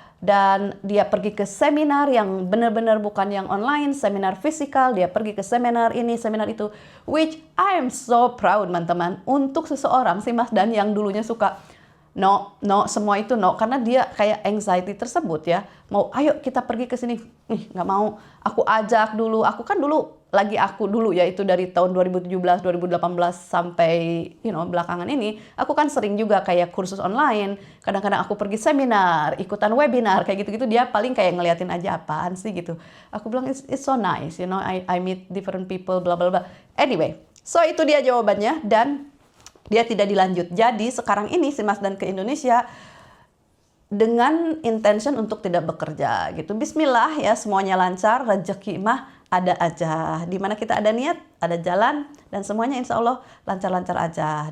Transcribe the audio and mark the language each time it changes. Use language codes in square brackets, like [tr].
[id] Dan dia pergi ke seminar yang benar-benar bukan yang online, seminar fisikal, dia pergi ke seminar ini, seminar itu, [en] which I am so proud [id] teman-teman, untuk seseorang si Mas Dan yang dulunya suka no, semua itu no, karena dia kayak anxiety tersebut ya, mau ayo kita pergi ke sini, nggak mau, aku ajak dulu, aku dulu ya, itu dari tahun 2017, 2018 sampai belakangan ini, aku kan sering juga kayak kursus online, kadang-kadang aku pergi seminar, ikutan webinar, kayak gitu-gitu, dia paling kayak ngeliatin aja apaan sih gitu. Aku bilang [en] it's so nice, I meet different people, bla bla bla. [id] Anyway, so itu dia jawabannya, dan dia tidak dilanjut. Jadi sekarang ini si Mas Dan ke Indonesia dengan intention untuk tidak bekerja gitu. Bismillah ya, semuanya lancar, rezeki mah ada aja. Dimana kita ada niat, ada jalan, dan semuanya insya Allah lancar-lancar aja.